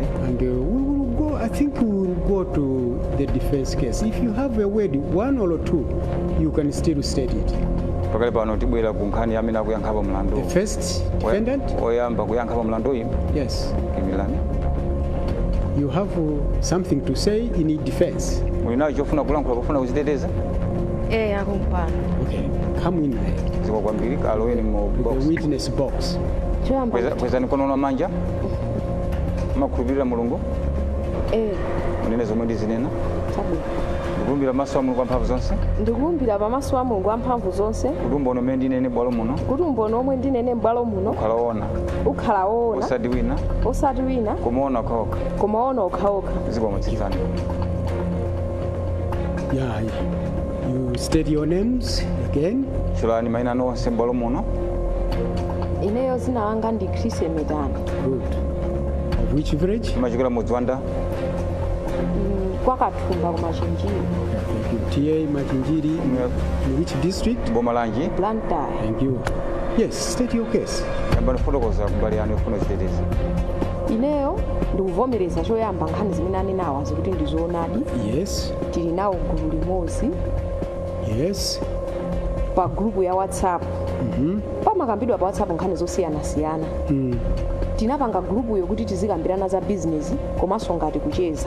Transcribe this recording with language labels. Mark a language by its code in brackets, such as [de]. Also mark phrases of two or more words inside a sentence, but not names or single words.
[en] and we will go. I think we will go to the defense case. If you have a word, one or two, you can still state it. [ny] pakali pano tibwera ku nkhani ya amene akuyankhapo mlandu [en] The first defendant. [ny] oyamba kuyankhapo mlandu uyu [en] Yes. [ny] imilani [en] You have something to say in defense. [ny] mulinayo chofuna kulankhula pofuna kuziteteza akumpana [en] Okay. Come in there. [ny] zikomo kwambiri kaloweni mu [en] The box witness box. [ny] choyamba kwezani kono manja makhulupirira mulungu munene zomwe ndizinena ndikulumbira maso a mulungu amphamvu zonse ndikulumbira pamaso a mulungu amphamvu zonse kuti umboni omwe ndinene bwalo muno kuti umboni omwe ndinene m'bwalo muno ukhala woona ukhala woona osati wina osati wina kumaona okhaokha koma woona okhaokha zikomo tsitsani [en] Yeah. You state your names again. [ny] chulani mayina anu onse m'bwalo muno ineyo zina langa ndi Chris Medani [en] Good. Of which village? [ny] imachokera mudzi wanda kwa Kathumba ku Machinjiri [en] Thank you. TA Machinjiri. In which district? [ny] boma lanji Blantyre. [en] Thank you. Yes, state your case. [ny] yamba ndifotokoza kumbali yanu yofuna kuziteteza ineyo ndikuvomereza choyamba nkhani zimene anenawa zikuti ndizoonadi [en] Yes. [ny] tili nawo gulu limodzi [en] Yes. [ny] pa grupu ya WhatsApp pamakambidwa pa WhatsApp nkhani zosiyanasiyana tinapanga grupuyo kuti tizikambirana za bizinesi komanso ngati kucheza